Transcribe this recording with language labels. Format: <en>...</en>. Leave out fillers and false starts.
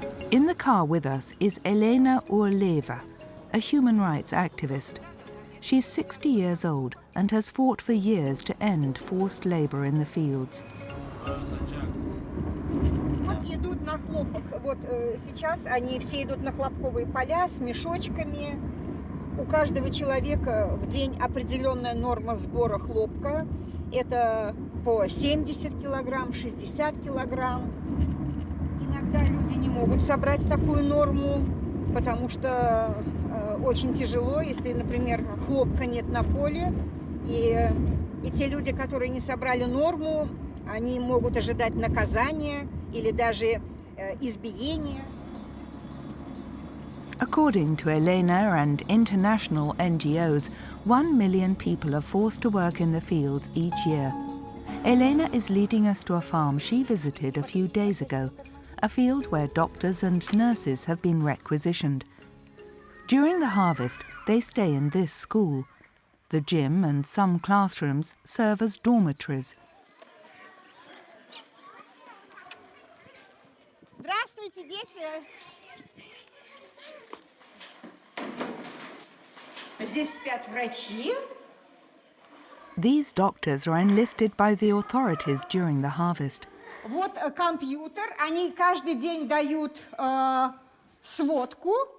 <en>In the car with us is Elena Urleva, a human rights activist. She's 60 years old and has fought for years to end forced labor in the fields.</en> <ru>Идут на хлопок. Вот сейчас они все идут на хлопковые поля с мешочками. У каждого человека в день определенная норма сбора хлопка. Это по 70 килограмм, 60 килограмм. Иногда люди не могут собрать такую норму, потому что очень тяжело, если, например, хлопка нет на поле. И те люди, которые не собрали норму, они могут ожидать наказания или даже избиения.</ru> <en>According to Elena and international NGOs, 1 million people are forced to work in the fields each year. Elena is leading us to a farm she visited a few days ago, a field where doctors and nurses have been requisitioned. During the harvest, they stay in this school. The gym and some classrooms serve as dormitories.</en> <ru>Здравствуйте, дети! Здесь спят врачи.</ru> <en>These doctors are enlisted by the authorities during the harvest.</en> <ru>Вот компьютер. Они каждый день дают сводку.</ru>